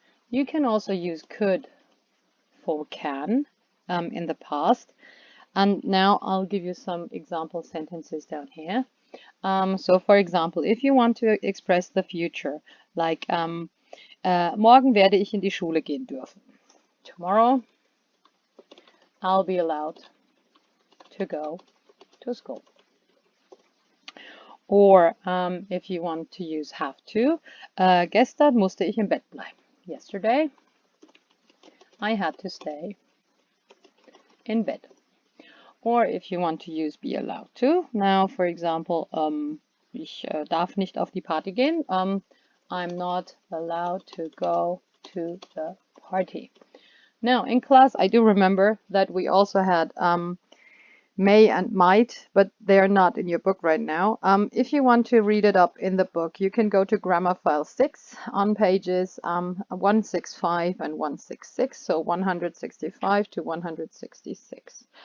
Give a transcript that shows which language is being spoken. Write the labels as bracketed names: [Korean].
[English] You can also use could for can in the past, and now I'll give you some example sentences down here. So for example, if you want to express the future, like [German] morgen werde ich in die Schule gehen dürfen. [English] Tomorrow, I'll be allowed to go to school. Or if you want to use have to, [German] gestern musste ich im Bett bleiben. [English] Yesterday, I had to stay in bed. Or if you want to use be allowed to. Now, for example, [German] ich darf nicht auf die Party gehen. [English] I'm not allowed to go to the party. Now, in class, I do remember that we also had may and might, but they're not in your book right now. If you want to read it up in the book, you can go to Grammar File 6 on pages 165 and 166, so 165 to 166.